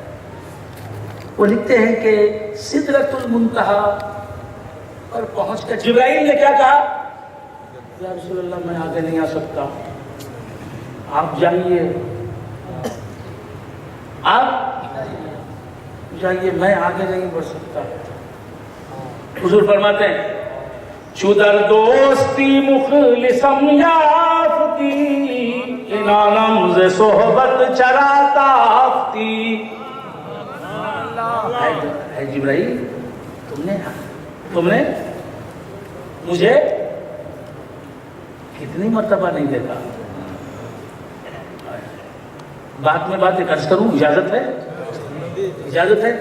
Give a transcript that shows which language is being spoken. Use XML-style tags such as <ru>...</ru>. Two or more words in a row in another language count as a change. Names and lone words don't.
<ur>وہ لکھتے ہیں کہ سدرۃ المنتہا پر پہنچ کر جبرائیل نے کیا کہا؟</ur> <ar>یا رسول اللہ</ar> <ur>میں آگے نہیں آ سکتا, آپ جائیے, آپ جائیے, میں آگے نہیں بڑھ سکتا. حضور فرماتے ہیں</ur> <fa>چو در دوستی مخلصم یافتی انانم ز صحبت چرا تافتی.</fa> <ur>اے جبرائیل تم نے مجھے کتنی مرتبہ نہیں دیکھا. بات میں بات ایک عرض کروں, اجازت ہے؟ اجازت ہے؟</ur>